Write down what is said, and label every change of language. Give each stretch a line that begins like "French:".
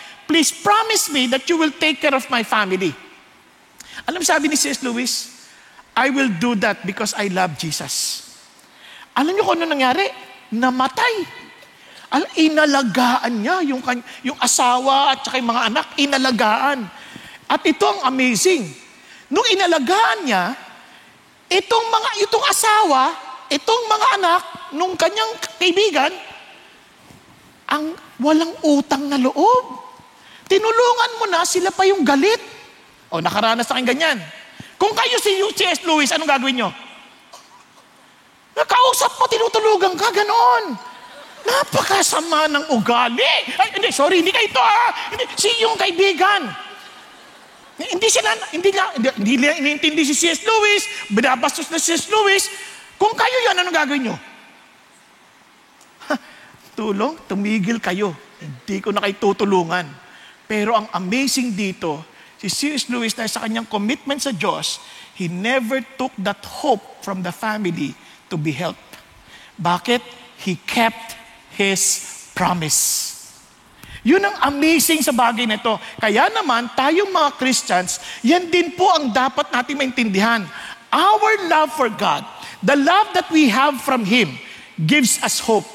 English: please promise me that you will take care of my family.
Filipino: Alam, sabi ni
English: C.S. Lewis, I will do that because I love Jesus.
Filipino: Alam niyo kung ano nangyari? Namatay. Inalagaan niya yung asawa at saka yung mga anak, inalagaan. At ito ang amazing. Nung inalagaan niya, itong asawa, itong mga anak, nung kanyang kaibigan, ang walang utang na loob. Tinulungan mo na, sila pa yung galit. O, nakaranas na kayong ganyan. Kung kayo si C.S. Lewis, anong gagawin nyo? Nakausap mo, tinutulugan ka, ganoon. Napakasama ng ugali. Ay, hindi kayo ito Hindi, yung kaibigan. Hindi nila iniintindi si C.S. Lewis, binabastos na si C.S. Lewis. Kung kayo yun, anong gagawin nyo? Tulong, tumigil kayo. Hindi ko na kayo tutulungan. Pero ang amazing dito, si C.S.
English: Lewis
Filipino: na sa kanyang commitment sa Diyos,
English: he never took that hope from the family to be helped. Bakit? He kept His promise.
Filipino: Yun ang amazing sa bagay na ito. Kaya naman, tayong mga Christians, yan din po ang dapat natin maintindihan.
English: Our love for God, the love that we have from Him, gives us hope.